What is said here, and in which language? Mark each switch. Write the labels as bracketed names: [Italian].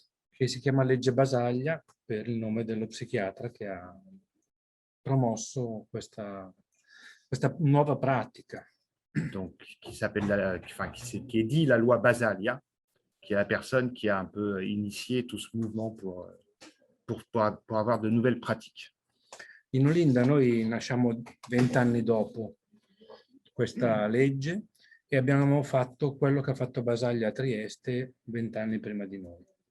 [Italian] Che si chiama legge Basaglia per il nome dello psichiatra che ha promosso questa nuova pratica. [French] Donc, qui est dit la loi Basaglia, qui est la personne qui a un peu initié tout ce mouvement pour avoir de nouvelles pratiques. [Italian] In Olinda noi nasciamo 20 anni dopo questa legge e abbiamo fatto quello che ha fatto Basaglia a Trieste 20 anni prima di noi.